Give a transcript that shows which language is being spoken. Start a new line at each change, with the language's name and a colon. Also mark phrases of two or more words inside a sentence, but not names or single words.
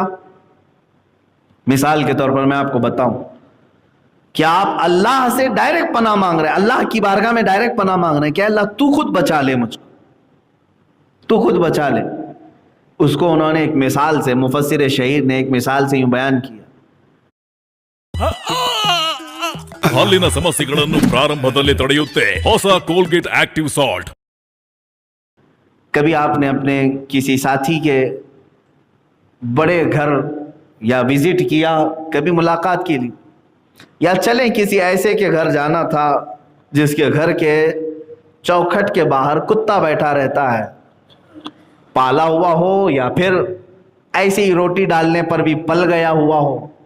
Urdu: مثال کے طور پر میں آپ کو بتاؤں کہ آپ اللہ سے ڈائریکٹ پناہ مانگ رہے ہیں، اللہ کی بارگاہ میں ڈائریکٹ پناہ مانگ رہے ہیں کہ اللہ تو خود بچا لے مجھ کو، تو خود بچا لے۔ اس کو انہوں نے ایک مثال سے، مفسر شہیر نے ایک مثال سے یوں بیان کیا،
Kannada: ಹಾಲಿನ ಸಮಸ್ಯೆಗಳನ್ನು ಪ್ರಾರಂಭದಲ್ಲಿ ತಡೆಯುತ್ತೆ ಹೊಸ ಕೋಲ್ಗೇಟ್ ಆಕ್ಟಿವ್ ಸಾಲ್ಟ್।
Urdu: کبھی آپ نے اپنے کسی ساتھی کے بڑے گھر یا وزٹ کیا، کبھی ملاقات کے لیے، یا چلیں کسی ایسے کے گھر جانا تھا جس کے گھر کے چوکھٹ کے باہر کتا بیٹھا رہتا ہے، پالا ہوا ہو یا پھر ایسے ہی روٹی ڈالنے پر بھی پل گیا ہوا ہو۔